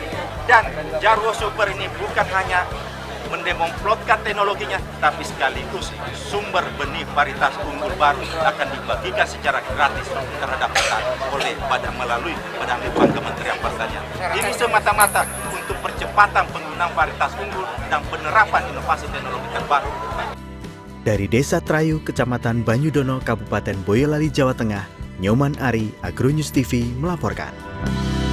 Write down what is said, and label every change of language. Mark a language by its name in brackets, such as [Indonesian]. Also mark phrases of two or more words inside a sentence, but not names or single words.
[Indonesian] Dan Jarwo Super ini bukan hanya mendemonstrasikan teknologinya, tapi sekaligus sumber benih varietas unggul baru akan dibagikan secara gratis terhadap petani melalui Badan Litbang Kementerian Pertanian. Ini semata-mata untuk percepatan penggunaan varietas unggul dan penerapan inovasi teknologi terbaru. Dari Desa Trayu, Kecamatan Banyudono, Kabupaten Boyolali, Jawa Tengah, Nyoman Ari, Agronews TV melaporkan.